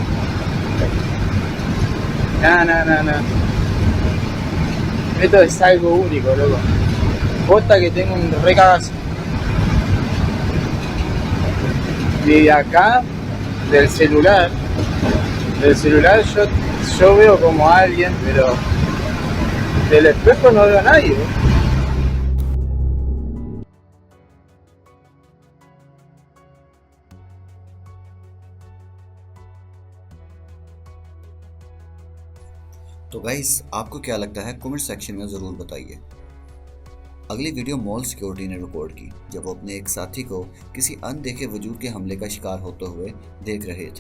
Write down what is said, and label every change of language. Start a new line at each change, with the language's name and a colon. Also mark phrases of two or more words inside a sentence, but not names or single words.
Spanish: No. Esto es algo único, loco. Posta que tengo un recagazo. Y de acá, del celular yo veo como a alguien, pero del espejo no veo a nadie.
Hindi: तो गाइस, आपको क्या लगता है
English: comment section
Hindi: में ज़रूर बताइए। अगली वीडियो
English: mall security
Hindi: ने रिकॉर्ड की, जब वो अपने एक साथी को किसी अनदेखे वजूद के हमले का शिकार होते हुए देख रहे थे।